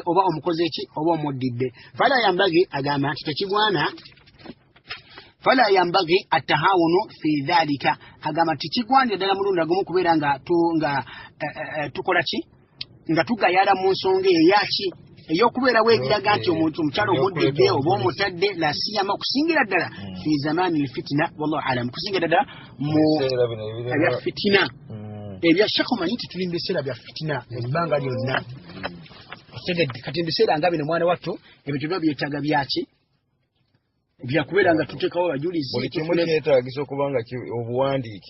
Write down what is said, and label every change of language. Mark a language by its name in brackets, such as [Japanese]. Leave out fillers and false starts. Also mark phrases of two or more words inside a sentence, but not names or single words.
[Ganda] oba omukoze eki oba omuddidde [Arabic] فلا ينبغي [Ganda] agamba nti tekigwana [Arabic] فلا ينبغي التهاون في ذلك [Ganda] agamba nti kigwanira ddala mulundi gumu kubeera nga tukola ki nga tugayala mu nsonga eyaki ey'okubeerawo ebiraga nti omukyala omuddidde oba omutadde [Arabic] لا سيما [Ganda] okusingira ddala [Arabic] في زمن الفتنة والله أعلم [Ganda] kusingira ddala mu ebya fitina ebya shekh omanyi nti tuli mu biseera bya fitina ebbanga lyonna otegedde kati ebiseera nga bino mwana wattu ebintu byonna byetaaga byaki byakubeera nga tuteekawo abajulizi buli kimu kyetaagisa okuba nga obuwandiiki